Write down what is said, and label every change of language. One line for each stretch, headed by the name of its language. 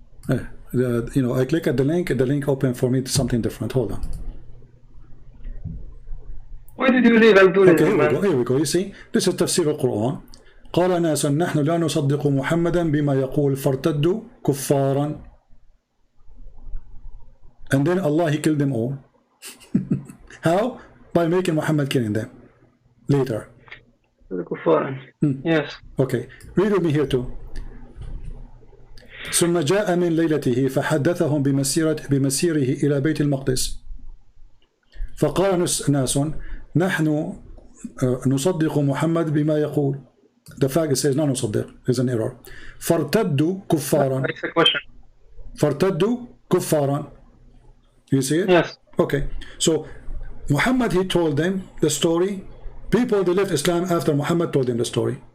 English: I click at the link opened for me to something different. Hold on. Why did you leave Abdullah? Okay, here we go. You see, this is تفسير القرآن.
Arabic: قال ناس نحن لا نصدق محمدا بما يقول فارتدوا كفارا.
English: And then Allah, he killed them all. How? By making Muhammad killing them later. Yes. Okay, read with me here too.
Arabic: ثم جاء من ليلته فحدثهم بمسيره إلى بيت المقدس فقال ناس نحن نصدق محمد بما يقول.
English: The fact it says
Arabic: لا نصدق
English: is an error.
Arabic: فارتدوا كفارا. فارتدوا كفارا.
English: You see it? Yes. Okay. So Muhammad, he told them the story. People, they left Islam after Muhammad told them the story.